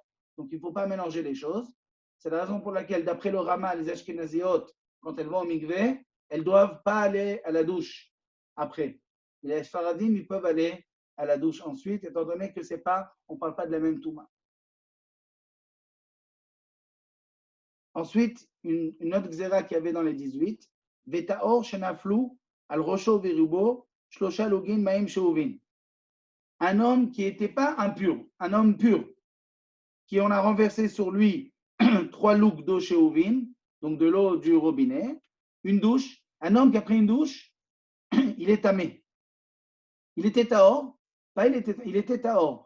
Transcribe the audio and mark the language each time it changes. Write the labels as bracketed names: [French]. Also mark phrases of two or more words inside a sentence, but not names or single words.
[French] Donc, il ne faut pas mélanger les choses. C'est la raison pour laquelle, d'après le Rama, les Ashkenaziotes, quand elles vont au mikvé, elles ne doivent pas aller à la douche après. Les Sfaradim, ils peuvent aller à la douche ensuite, étant donné que c'est pas, on ne parle pas de la même Touma. Ensuite, une autre xéra qu'il y avait dans les 18, [Hebrew] וטהור שנפלו על ראשו ורובו שלשה לוגין מים שאובין. [French] Un homme qui n'était pas impur, un homme pur, qui en a renversé sur lui 3 loups d'eau Sheuvin, donc de l'eau du robinet, une douche. Un homme qui a pris une douche, il est tamé. Il était tahor, il était tahor.